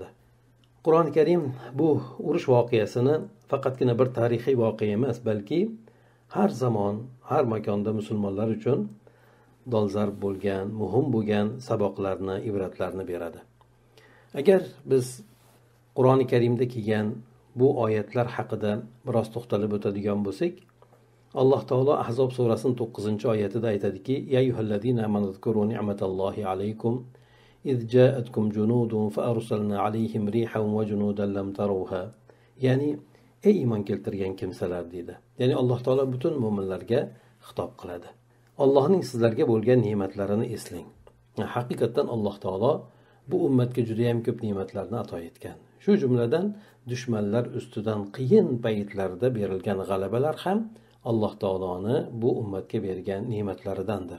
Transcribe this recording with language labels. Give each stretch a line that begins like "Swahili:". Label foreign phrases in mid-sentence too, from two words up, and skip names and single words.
Uzbek: Qur'oni Karim bu urush voqeasini faqatgina bir tarixiy voqea emas, balki har zamon, har makonda musulmonlar uchun dolzarb bo'lgan, muhim bo'lgan saboqlarni, ibratlarni beradi. Agar biz Qur'oni Karimda kelgan bu oyatlar haqida biroz to'xtalib o'tadigan bo'lsak, Alloh taolo Ahzob surasining 9-oyatida aytadiki:
Arabic: "يا أيها الذين آمنوا اذكروا نعمة الله عليكم إذ جاءتكم جنود فأرسلنا عليهم ريحا وجنودا لم تروها."
Uzbek: Ya'ni ey iymon keltirgan kimsalar deydi. Ya'ni Alloh taolo butun mu'minlarga xitob qiladi. Allohning sizlarga bo'lgan ne'matlarini eslang. Haqiqatan Alloh taolo bu ummatga juda ham ko'p ne'matlarni ato etgan. Shu jumladan dushmanlar ustidan qiyin paytlarda berilgan g'alabalar ham Alloh taoloni bu ummatga bergan ne'matlaridandir.